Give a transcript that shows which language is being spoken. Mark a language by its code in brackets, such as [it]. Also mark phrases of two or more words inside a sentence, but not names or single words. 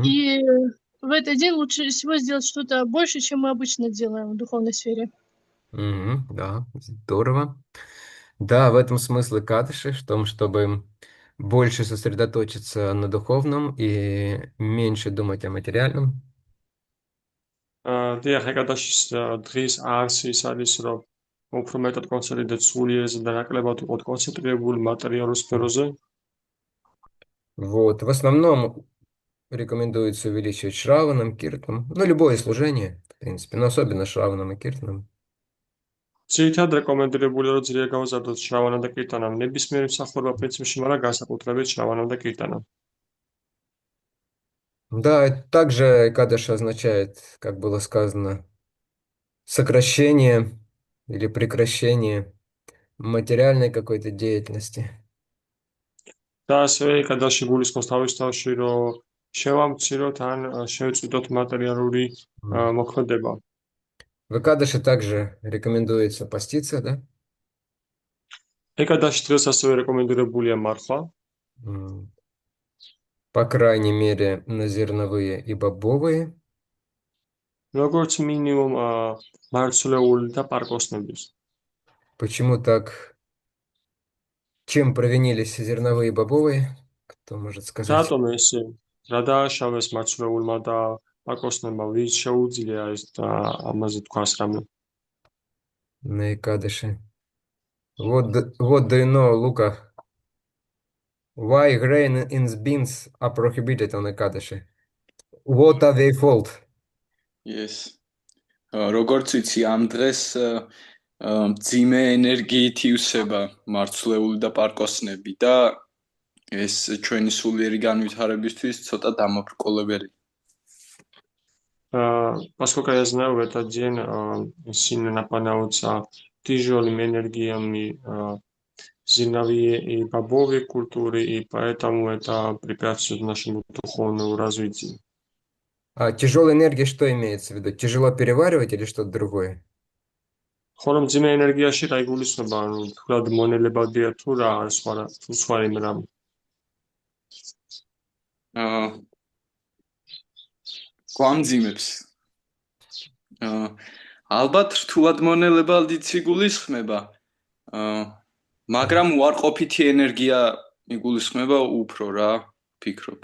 [ru] И в этот день лучше всего сделать что-то больше, чем мы обычно делаем в духовной сфере. Да, здорово. Да, в этом смысл Кадыши, в том, чтобы больше сосредоточиться на духовном и меньше думать о материальном. [ka] დიახ, ეკადაშის დღის არსი ის არის, რომ უფრო მეტად კონცენტრირდეთ სულიერზე და ნაკლებად ვიყოთ კონცენტრირებული მასალურ სფეროზე. [ru] Вот. В основном рекомендуется увеличивать Шраваном, Киртаном, ну, любое служение, в принципе, но особенно Шраваном и Киртаном. [ka] ძირითადად რეკომენდებულია, რომ ძლიერ გავაზარდოთ შრავანა და კირტანა ნებისმიერ მსახურებელ პრინციპში, მაგრამ განსაკუთრებით შრავანა და კირტანა. [ru] Да, также Кадыш означает, как было сказано, сокращение или прекращение материальной какой-то деятельности. [ka] და ასევე ეკადაში გულისხმობს თავისთავში, რომ შევამციროთ ან შევწყვიტოთ მატერიალური მოქმედება. [ru] В Экадыше также рекомендуется поститься, да? [ka] ეკადაში დღეს ასევე რეკომენდებულია მარხვა. [ru] М, По крайней мере, на зерновые и бобовые. [ka] როგორც მინიმუმ მარცვლეული და პარკოსნების. [ru] Почему так? Чем провинились зерновые и бобовые? Кто может сказать? [ka] რატომ ესე? რა დააშავეს მარცვლებულმა და პარკოსნებმა? ვის შეუძლია ეს და ამაზე თქვას რამე? [ru] На Экадыше. [en] Вот do you know, Luca, why grain in beans are prohibited on Ekadashi? What are their fault? Yes. [ka] როგორც ვიცი, ამ დღეს მძიმე ენერგიით ივსება მარცვლეული და პარკოსნები და ეს ჩვენი სულიერი განვითარებისთვის ცოტა დამაბრკოლებელი. [ru] Поскольку я знаю, в этот день сильно наполняются тяжелыми энергиями зерновые и бобовые культуры, и поэтому это препятствует нашему духовному развитию. А тяжелая энергия что имеется в виду? Тяжело переваривать или что-то другое? [ka] ხოლო მძიმე ენერგიაში რა იგულისხმება, ანუ თქვათ მონელებადია თუ რა სხვა რამ. გვამძიმებს. ალბათ რთულად მონელებალდით იგულისხმება, მაგრამ უარყოფითი ენერგია იგულისხმება უფრო რა, ფიქრობ.